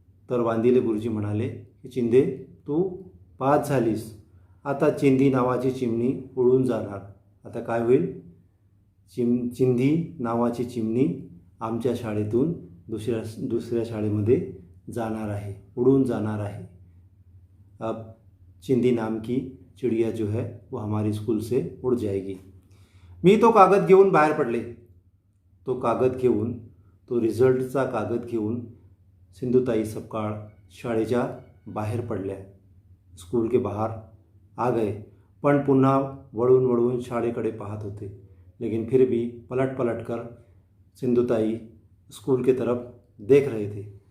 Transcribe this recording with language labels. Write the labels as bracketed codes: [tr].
[mr] तर वांदिले गुरुजी म्हणाले की चिंदे तू पास झालीस, आता चिंदी नावाची चिमणी उडून जाणार. आता काय होईल. चिंदी नावाची चिमणी आमच्या शाळेतून दुसऱ्या शाळेमध्ये जाणार आहे, उडून जाणार आहे. [hi] अब चिंदी नाम की चिड़िया जो है वो हमारे स्कूल से उड़ जाएगी. [mr] मी तो कागद घेऊन बाहेर पडले. तो रिझल्टचा कागद घेऊन सिंधुताई सपकाळ शाळेच्या बाहेर पडल्या. [hi] स्कूल के बाहर आ गए, [mr] पण पुन्हा वळून वळून शाळेकडे पाहत होते. [hi] लेकिन फिर भी पलट पलट कर सिंधुताई स्कूल के तरफ देख रहे थे.